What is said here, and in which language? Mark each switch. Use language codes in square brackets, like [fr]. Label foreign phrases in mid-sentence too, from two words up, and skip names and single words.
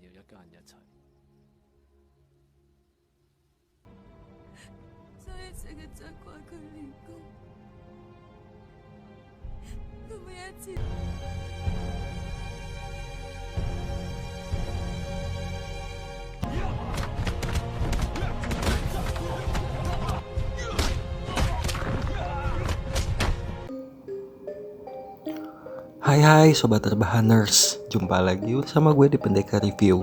[yue] 間一齊。所以成日責怪佢練功，佢每一次。 [id] Hai Sobat Rebahaners, jumpa lagi bersama gue di Pendekar Review.